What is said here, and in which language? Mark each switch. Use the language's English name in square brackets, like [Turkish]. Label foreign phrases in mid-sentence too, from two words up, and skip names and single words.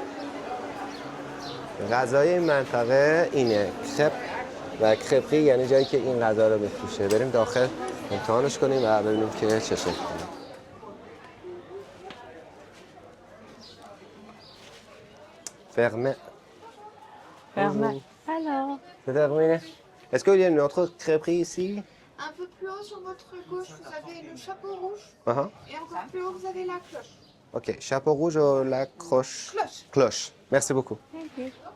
[Persian] غذای این منطقه اینه، خپ و خپقی، یعنی جایی که این غذا رو بفروشه. بریم داخل امتحانش کنیم و ببینیم که چه شکلی. [French] Fermé. [Persian] رحمت. هلو. [French] C'est terminé. Est-ce qu'il y a une autre crêperie ici? Un peu plus haut sur votre gauche, vous avez le chapeau rouge. Uh-huh. Et encore plus haut, vous avez la cloche. Ok, chapeau rouge ou la croche? Cloche. Cloche. Merci beaucoup. [English] Thank you.